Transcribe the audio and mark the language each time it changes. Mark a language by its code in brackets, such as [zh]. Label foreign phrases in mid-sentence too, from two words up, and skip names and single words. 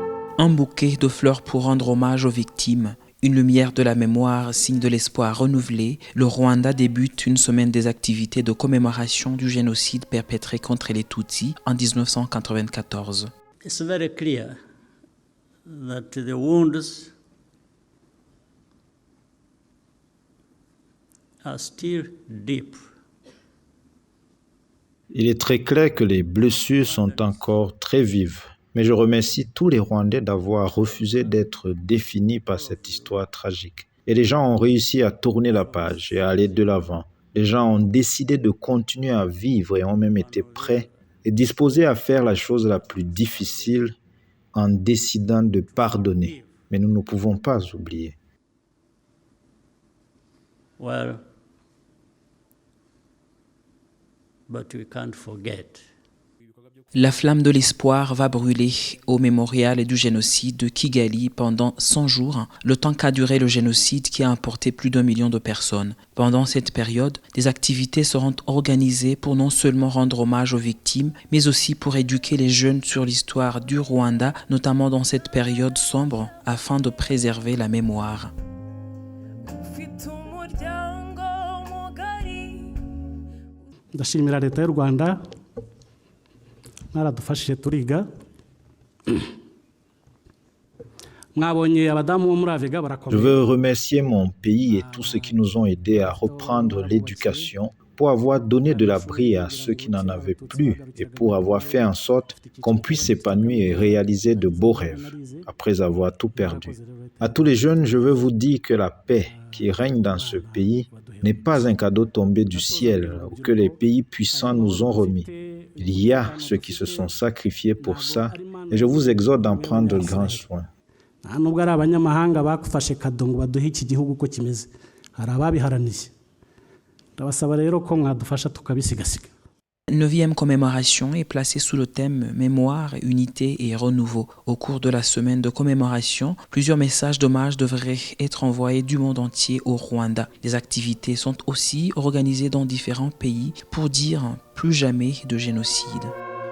[fr] Un bouquet de fleurs pour rendre hommage aux victimes. Une lumière de la mémoire, signe de l'espoir renouvelé, le Rwanda débute une semaine des activités de commémoration du génocide perpétré contre les Tutsis en 1994. [en] It's very clear that the wounds are still deep. [fr] Il est très clair que les blessures sont encore très vives. Mais je remercie tous les Rwandais d'avoir refusé d'être définis par cette histoire tragique. Et les gens ont réussi à tourner la page et à aller de l'avant. Les gens ont décidé de continuer à vivre et ont même été prêts et disposés à faire la chose la plus difficile en décidant de pardonner. Mais nous ne pouvons pas oublier. [en] Well, but we can't forget. [fr] La flamme de l'espoir va brûler au mémorial du génocide de Kigali pendant 100 jours, le temps qu'a duré le génocide qui a emporté plus d'1 million de personnes. Pendant cette période, des activités seront organisées pour non seulement rendre hommage aux victimes, mais aussi pour éduquer les jeunes sur l'histoire du Rwanda, notamment dans cette période sombre, afin de préserver la mémoire. [rw] Ndashimira leta y'u Rwanda mwaradufashije turiga [fr] Je veux remercier mon pays et tous ceux qui nous ont aidés à reprendre l'éducation pour avoir donné de l'abri à ceux qui n'en avaient plus et pour avoir fait en sorte qu'on puisse s'épanouir et réaliser de beaux rêves après avoir tout perdu. À tous les jeunes, je veux vous dire que la paix qui règne dans ce pays n'est pas un cadeau tombé du ciel ou que les pays puissants nous ont remis. Il y a ceux qui se sont sacrifiés pour ça et je vous exhorte d'en prendre grand soin. [rw] nubwo ari abanyamahanga bakufashe kado ngo baduhe iki gihugu uko kimeze hari ababiharaniye ndabasaba rero ko mwadufasha tukabisigasira. [fr] 9e commémoration est placée sous le thème Mémoire, Unité et Renouveau. Au cours de la semaine de commémoration, plusieurs messages d'hommage devraient être envoyés du monde entier au Rwanda. Des activités sont aussi organisées dans différents pays pour dire plus jamais de génocide.